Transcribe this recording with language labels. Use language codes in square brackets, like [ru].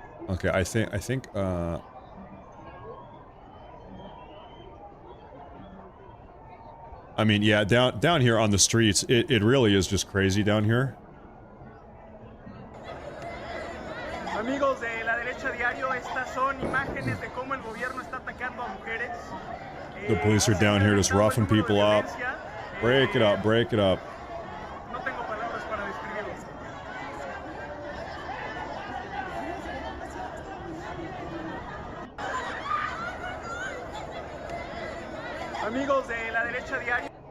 [en] Okay, I think, I mean, yeah, down here on the streets, it really is just crazy down here. [es] Amigos de la derecha diario, estas son imágenes de cómo el gobierno está atacando a mujeres. [en] The police are down here just roughing people up. Break it up, break it up. [es] No tengo palabras para describirlos. Amigos de la derecha diario.